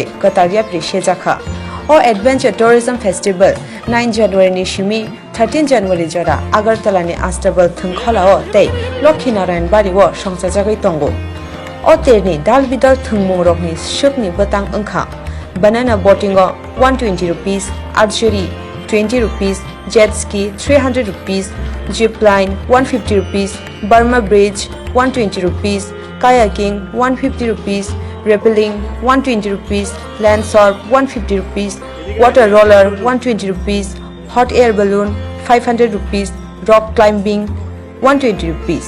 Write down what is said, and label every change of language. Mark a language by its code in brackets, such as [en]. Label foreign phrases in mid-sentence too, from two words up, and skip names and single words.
[trp] katar yapri shejakha o Adventure Tourism Festival 9 January ni shimi 13 January jora Agartala ni Astabal thungkholao tei Lokhinarayan bari wo songsajagai tongo o terni dalbidal thungmung rokni shukni batang angkha [en] banana boating o 120 rupees archery 20 rupees, jet ski 300 rupees, zip line 150 rupees, Burma bridge 120 rupees, kayaking 150 rupees, rappelling 120 rupees, land surf 150 rupees, water roller 120 rupees, hot air balloon 500 rupees, rock climbing 120 rupees.